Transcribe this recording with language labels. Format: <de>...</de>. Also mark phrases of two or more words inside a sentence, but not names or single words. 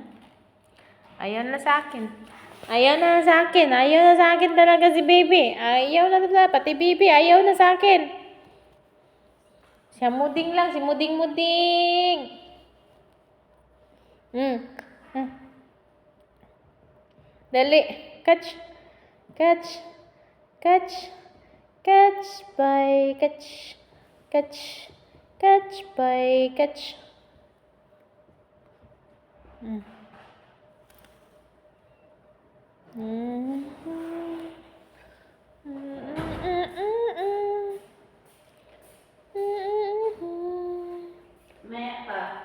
<tl>Ayaw na sa akin. Ayaw na sa akin. Ayaw na sa akin talaga si baby. Ayaw na talaga. Pati baby, ayaw na sa akin. Siya muding lang. Si muding. Dali.</tl> <en>Catch. By catch. Catch by catch.</en> <tl>Maya pa.</tl>